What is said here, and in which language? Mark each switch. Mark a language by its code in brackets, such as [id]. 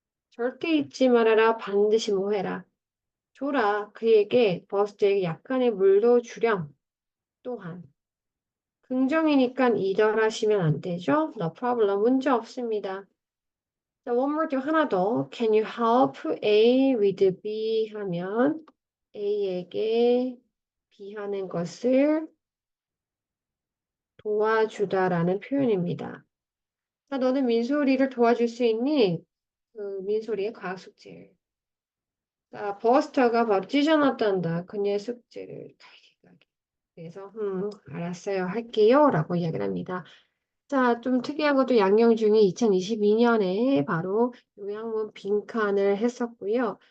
[ko] 절대 잊지 말아라. 반드시 뭐 해라. 줘라. 그에게 버스에게 약간의 물도 주렴. 또한. 긍정이니까 이별하시면 안 되죠. [en] No problem. [ko] 문제 없습니다. 자, [en] one more thing [ko] 하나 더. [en] Can you help A with B [ko] 하면 A에게 B 하는 것을 도와주다라는 표현입니다. 자, 너는 민소리를 도와줄 수 있니? 그 민소리의 과학 숙제를. 자, 버스터가 바로 찢어놨단다. 그녀의 숙제를. 그래서 알았어요. 할게요. 라고 이야기를 합니다. 자, 좀 특이한 것도 양녕중이 2022년에 바로 요양문 빈칸을 했었고요.